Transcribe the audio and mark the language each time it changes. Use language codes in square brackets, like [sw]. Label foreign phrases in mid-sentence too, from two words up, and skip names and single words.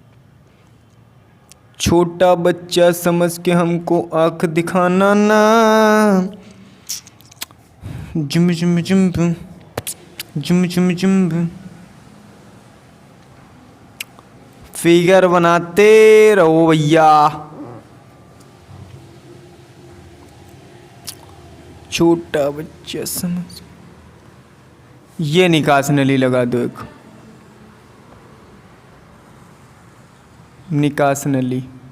[hi] छोटा बच्चा समझ के हमको आंख दिखाना ना। जुम जुम जुम जुम जुम जुम। फिगर बनाते रहो भैया। छोटा बच्चा समझ। ये निकास नली लगा दो एक, निकास नली।